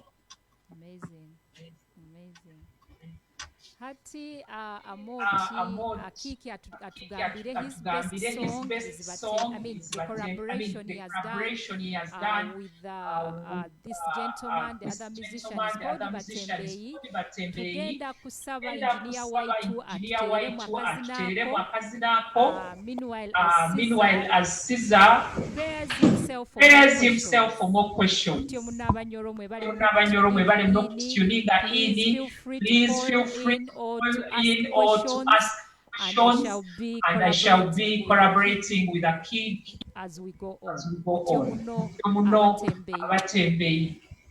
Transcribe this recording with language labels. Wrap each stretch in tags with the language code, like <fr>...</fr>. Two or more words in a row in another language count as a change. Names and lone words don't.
<en>Amazing. Amazing.</en> <nyo>Hati Amoti Akiiki atugambire</nyo> <en>his best song is the collaboration he has done with this gentleman, the other musician is called Batembei.</en> <nyo>Tugenda kusaba engineer waitu atuteeremu akazina ako.</nyo> <en>Meanwhile, as Caesar prepares himself for more questions.</en> <nyo>Mutyo munnabanyoro mwebale mukutuninga ini.</nyo> <en>Please feel free to call in or to ask questions, and I shall be collaborating with Akiiki as we go on.</en> <nyo>Muno abatembei.</nyo>